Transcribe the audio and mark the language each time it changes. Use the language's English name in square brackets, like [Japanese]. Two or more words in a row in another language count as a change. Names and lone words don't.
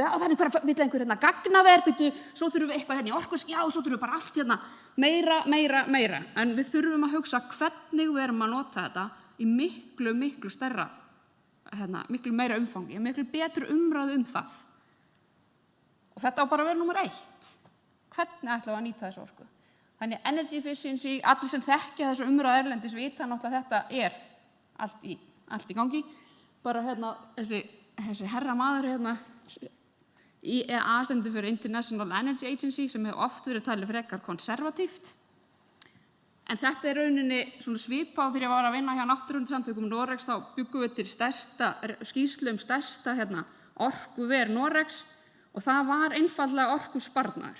[Icelandic] Það vill einhver gagnaver, svo þurfum við eitthvað í orkus, já, svo þurfum við bara allt meira. En við þurfum að hugsa hvernig við erum að nota þetta í miklu stærra, miklu meira umfangi, miklu betri umræðu það. Og þetta á bara að vera númer 1. Hvernig ætlum við að nýta þessu orku? Þannig [English] energy efficiency, [Icelandic] allir sem þekkja þessu umræðu erlendis vita náttúrulega þetta er allt í gangi. Bara þessi herra maður IEA stendur fyrir International Energy Agency sem hefur oft verið talið frekar konservatíft. En þetta er rauninni svona svipað þegar ég var að vinna hjá Náttúruverndarsamtökum Noregs, þá byggum við til skýrslu stærsta orkuver Noregs og það var einfaldlega orkusparnaður.